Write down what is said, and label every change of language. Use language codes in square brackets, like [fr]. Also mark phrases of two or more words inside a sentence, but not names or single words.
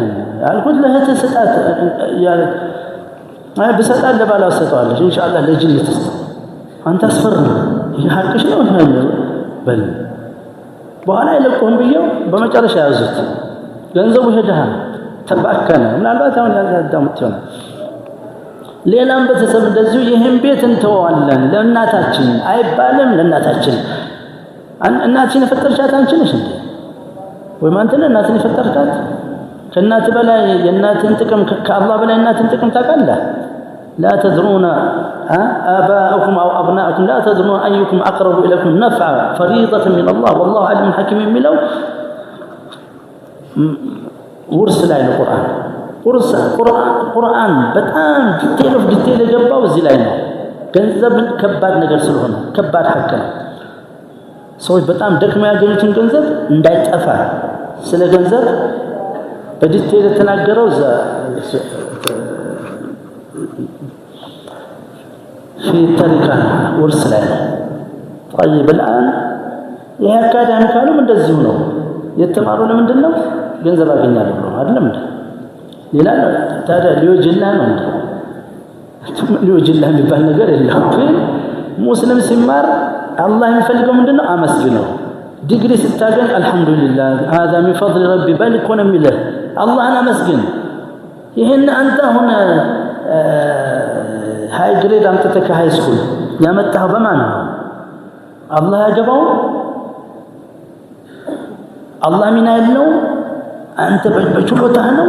[am] አልኩት ለህተ ሰጣት ያለ አይ በሰጣት ለባላው ሰጣዋለች ኢንሻአላህ ለጅነት አንተ አስፈርም ይሄ ሐቅሽ ነው በል በኋላ ይለቆም ብየው በመጨረሻ ያዙት ገንዘቡ ሄደሃል ተባከነ ምናልባት አሁን ያዳምጥ ይሆናል ሌላም በተሰብ እንደዚሁ ይሄን ቤት እንተዋለን ለእናታችን አይባልም ለእናታችን እናትሽን የፈጠርሻት አንቺ ነሽ እንዴ? ወይም አንተ ነህ እናትህን የፈጠርካት? ከእናት በላይ የእናትህን ጥቅም ከአላህ በላይ እናትህን ጥቅም ታውቃለህ? [ar] لا تدرون آباءكم أو أبناءكم لا تدرون أيكم أقرب إليكم نفعا فريضة من الله والله عليم حكيم [am] የሚለው ውርስ ላይ ነው። ቁርአን በጣም ዲቴል የገባው እዚህ ላይ ነው። ገንዘብን ከባድ ነገር ስለሆነ ከባድ ሐቅ ነው። ሰዎች በጣም ደክመው ያገኙትን ገንዘብ እንዳይጠፋ ስለ ገንዘብ በዲቴል የተናገረው [ar] في التركة ورث [am] ላይ ነው። [ar] طيب الآن [am] ይሄ አካዳሚ ካሉ እንደዚሁ ነው የተማሩ ለምንድን ነው ገንዘብ አገኛለሁ ነው አይደለም እንዴ? ሌላ ታዲያ ሊወጅላ ነው እንዴ? ሊወጅላ የሚባል ነገር የለም። ግን ሙስሊም ሲማር አላህ የሚፈልገው ምንድነው? አመስግነው። ዲግሪ ስታገኝ አልহামዱሊላህ [ar] هذا من فضل ربي [am] በልኮ ነው የሚልህ አላህን አመስግን። ይሄን አንተ አሁን ሃይ ግሬድ አምጥተህ ከሃይ ስኩል ያመጣኸው በማን ነው? አላህ ያገባው? አላህ ሚና ያለው አንተ በችሎታህ ነው?